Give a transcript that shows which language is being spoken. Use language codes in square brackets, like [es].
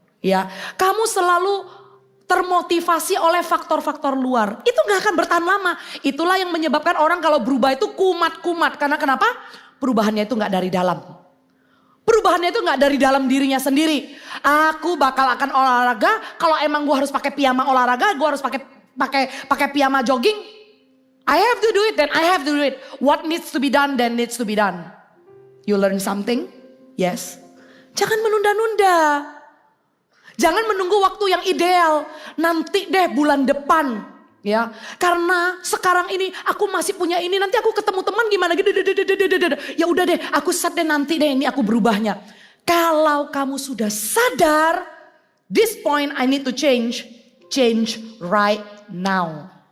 [id] Ya, kamu selalu termotivasi oleh faktor-faktor luar. Itu gak akan bertahan lama. Itulah yang menyebabkan orang kalau berubah itu kumat-kumat. Karena kenapa? Perubahannya itu gak dari dalam. Perubahannya itu gak dari dalam dirinya sendiri. Aku bakal akan olahraga. Kalau emang gue harus pakai piyama olahraga, gue harus pakai piyama jogging. [en] I have to do it, then I have to do it. What needs to be done, then needs to be done. You learn something? Yes. [id] Jangan menunda-nunda. Jangan menunggu waktu yang ideal. Nanti deh bulan depan. Ya, karena sekarang ini aku masih punya ini, nanti aku ketemu teman gimana gitu. Ya udah deh, aku set deh nanti deh ini aku berubahnya. Kalau kamu sudah sadar, [en] this point I need to change right now.